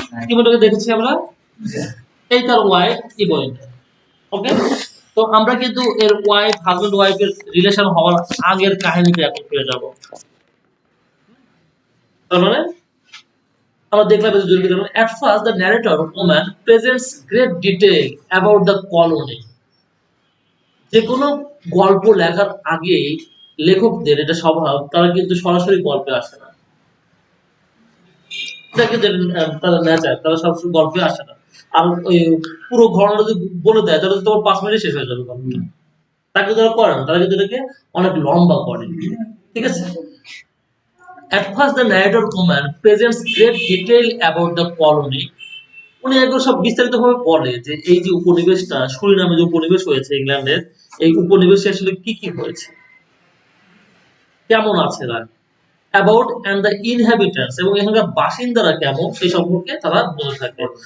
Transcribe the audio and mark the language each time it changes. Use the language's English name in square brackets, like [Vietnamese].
[Bangla] ইমোইন্ডাকে দেখেছি আমরা, এই তার ওয়াইফ ইমোইন্ডা। ওকে, তো আমরা কিন্তু এর ওয়াইফ, হাজবেন্ড ওয়াইফের রিলেশন হওয়ার আগের কাহিনীতে এখন ফিরে যাব। তার মানে আমরা দেখলাম যে দুর্গি দেখলাম, [English] at first the narrator woman presents great detail about the colony. [Bangla] যে কোনো গল্প লেখার আগে লেখকদের এটা স্বভাব, তারা কিন্তু সরাসরি গল্পে আসে না। এটা কিন্তু তারা নেচার, তারা সরাসরি গল্পে আসে না। আর ওই পুরো ঘটনা যদি বলে দেয় তাহলে তোমার 5 মিনিটে শেষ হয়ে যাবে গল্পটা। তাকে যারা করে না তারা কিন্তু এটাকে অনেক লম্বা করে, ঠিক আছে। [English] At first the narrator Coman presents great detail about the colony. [Bangla] উনি একদম সব বিস্তারিতভাবে বলে যে এই যে উপনিবেশটা সুরিনামে যে উপনিবেশ হয়েছে ইংল্যান্ডের, এই উপনিবেশে আসলে কি কি হয়েছে, কেমন আছে তারা, [English] about and the inhabitants, [Bangla] এবং এখানকার বাসিন্দারা কেমন সেই সম্পর্কে তারা বলে থাকে।